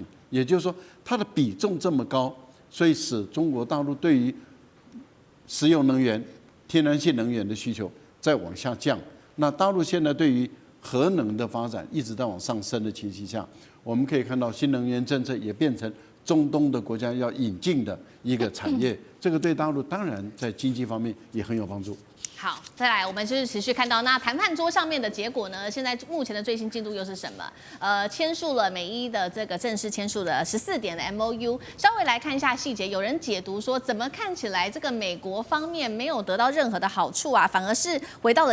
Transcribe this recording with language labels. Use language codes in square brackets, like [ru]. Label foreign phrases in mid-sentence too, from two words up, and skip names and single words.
[zh] 也就是說，它的比重這麼高，所以使中國大陸對於石油能源、天然氣能源的需求再往下降。那大陸現在對於核能的發展一直在往上升的情形下，我們可以看到新能源政策也变成中東的国家要引進的一個產業，這個對大陸當然在經濟方面也很有幫助。好，再來，我們就是持續看到那談判桌上面的結果呢？現在目前的最新進度又是什麼？簽署了美伊的這個正式簽署了14點的 MOU。稍微來看一下細節，有人解讀說，怎麼看起來這個美國方面沒有得到任何的好處啊，反而是回到了